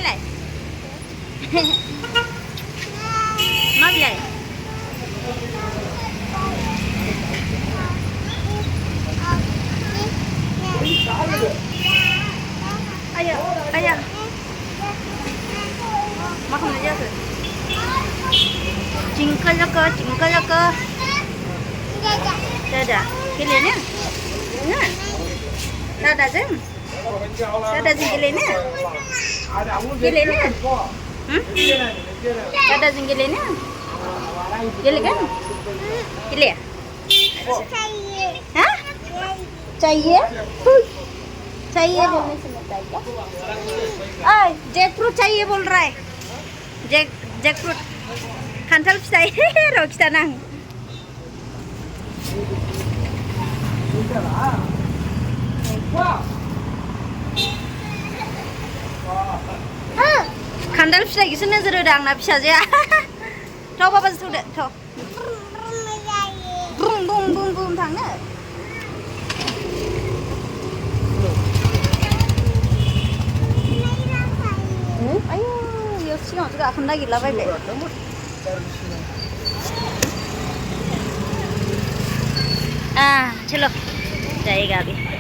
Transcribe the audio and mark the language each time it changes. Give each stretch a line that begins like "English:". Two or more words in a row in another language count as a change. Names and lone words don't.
Bodo: मा बिलाय आया आया मा खालामनाय जाखो जिंखा जाखो दादा गेलेनो दादाजों गेलेनो दादाजों गेलेनो गेलेगोन गेलेया
Hindi: हा चाहिए बोलने से लगता है क्या
English: jack fruit
Hindi: चाहिए बोल रहा है
English: jack fruit
Bodo: खान्थाल फिथाइ र' खिथाना आं खान्थाल फिथाइखौसो नोजोर होदों आंना फिसाजोआ थ' बाबाजों थौदो थ' बुम थांनो आयु बेयाव सिगाङावसो गाखोनो नागिरलाबायबाय
Hindi: चलो जाएगा अभी